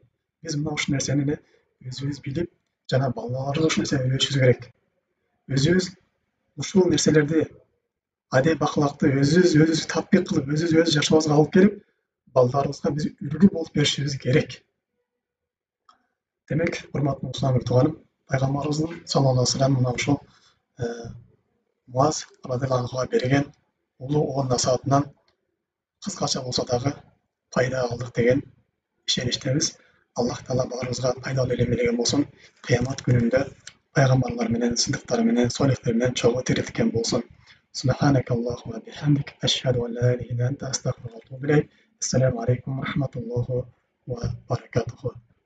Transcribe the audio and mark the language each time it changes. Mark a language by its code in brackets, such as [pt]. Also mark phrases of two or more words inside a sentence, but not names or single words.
[ky] Биз мына ушул нерсени өзүбүз билип, жана балаларыбызга ушул нерсени үйрөтүшүбүз керек. Өзүбүз ушул нерселерди, адеп ахлакты өзүбүз татбик кылып, өзүбүз жашообузга алып келип, балдарыбызга биз үлгү болуп беришибиз керек. Демек, урматтуу мусулман тууганым, пайгамбарыбыздын [ar] صلى الله عليه وسلم [ky] мына ушул Муаз [ar] رضي الله عنه [ky] берген улуу насаатынан кыскача болсо дагы пайда алдык деген ишеничтебиз. Аллах таала баарыбызга пайдалуу илим берген болсун. Кыямат күнүндө пайгамбарлар менен, сыдыктар менен, солихтер менен чогуу тирилткен болсун. [ar] سبحانك اللهم وبحمدك أشهد أن لا إله إلا أنت أستغفرك وأتوب إليك. السلام عليكم ورحمة الله وبركاته.